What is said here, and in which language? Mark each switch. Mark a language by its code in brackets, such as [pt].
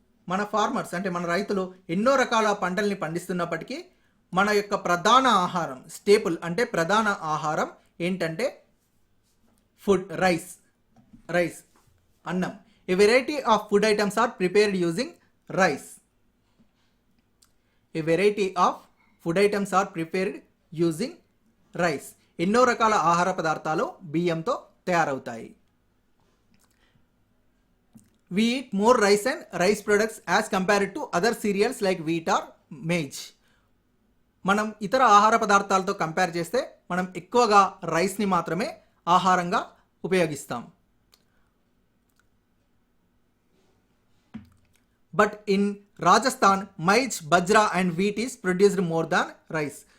[te] మన ఫార్మర్స్ అంటే మన రైతులు ఎన్నో రకాల పంటల్ని పండిస్తున్నప్పటికీ మన యొక్క ప్రధాన ఆహారం, స్టేపుల్ అంటే ప్రధాన ఆహారం ఏంటంటే ఫుడ్, రైస్ అన్నం. [en] A variety of food items are prepared using rice. A variety of food items are prepared using rice. [te] ఎన్నో రకాల ఆహార పదార్థాలు బియ్యంతో తయారవుతాయి. [en] We eat more rice and rice products as compared to other cereals like wheat or maize. [te] మనం ఇతర ఆహార పదార్థాలతో కంపేర్ చేస్తే మనం ఎక్కువగా రైస్ని మాత్రమే ఆహారంగా ఉపయోగిస్తాం. [en] But in Rajasthan maize, bajra and wheat is produced more than rice.